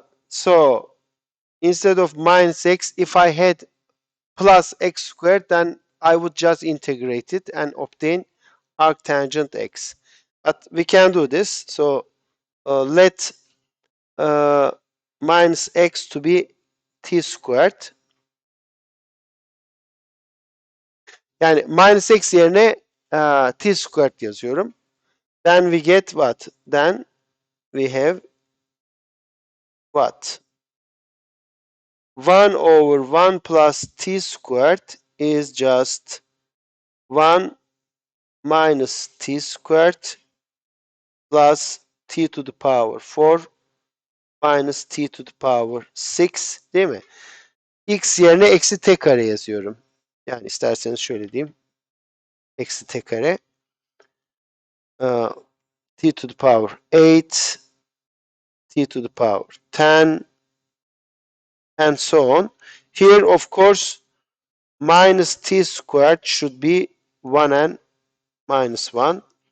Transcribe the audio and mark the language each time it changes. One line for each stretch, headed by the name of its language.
English: So instead of minus x, if I had plus x squared, then I would just integrate it and obtain arctangent x. But we can do this. So let minus x to be t squared.
Turkish: Yani minus x yerine t squared yazıyorum.
English: Then we get what? Then we have what? 1 over 1 plus t squared is just 1 minus t squared plus t to the power 4 minus t to the power 6
Turkish: değil mi? X yerine eksi t kare yazıyorum. Yani isterseniz şöyle diyeyim. Eksi t kare.
English: T to the power 8, t to the power 10, and so on. Here, of course, minus t squared should be 1 and minus 1.